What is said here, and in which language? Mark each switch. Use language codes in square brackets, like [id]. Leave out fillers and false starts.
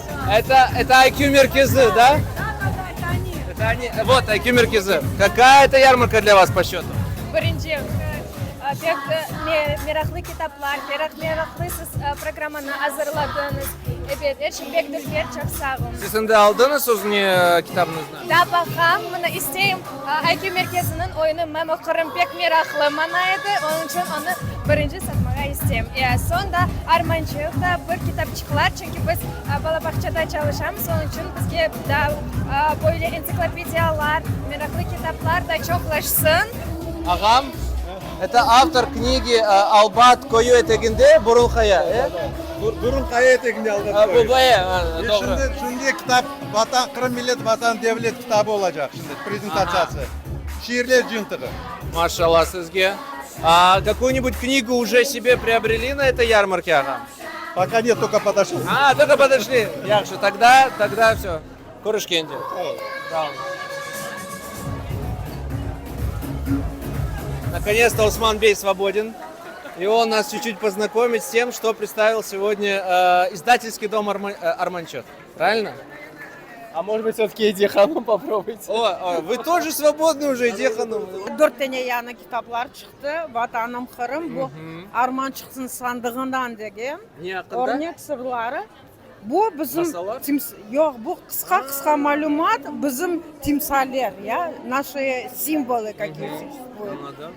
[ru] Это IQ Меркизы, да? Это они. Вот IQ Меркизы. Какая это ярмарка для вас по счету? [crh] Birinci, pek meraklı kitaplar, pek meraklı siz programını hazırladınız. Evet, pek dilber çok sağ olun. Siz şimdi aldınız uzun kitabınızı? Da bakalım, bunu isteyim. IQ Merkezi'nin oyunu ben okurum, pek meraklı bana idi. Onun için onu birinci satmaya isteyim. Sonra Armançık'ta bir kitapçıklar, çünkü biz Balabakça'da çalışıyoruz. Onun için bizge böyle ensiklopediyalar, meraklı kitaplar da çoklaşsın. [ru] Агам, это автор книги «Албат кою этегинде Бурулхая». Бурулхая этегинде Албат кою. [crh] Doğru. Şimdi kitap Vatan Kırım Millet Vatan Devlet kitabı olacak şimdi презентациясы. Şiirler жиынтыгы. Машалла sizge. [ru] Какую-нибудь книгу уже себе приобрели на этой ярмарке, Агам? Пока нет, только подошел. Только подошли. [crh] Яхши, [ru] тогда все. [crh] Курышкенди. [ru] Наконец-то Усман Бей свободен. И он нас чуть-чуть познакомит с тем, что представил сегодня издательский дом Арманчук. Правильно? А может быть, все-таки Иди Ханум попробуйте? Вы тоже свободны уже, Иди Ханум. [crh] 4 tane yana kitaplar çıktı. Vatanım Kırım, bu Armançık'ın sandığından degen. Ne hakkında? Örnek sırları. Bu bizim yok, bu kısa malumat bizim timsaller ya, [ru] наши символы какие существуют.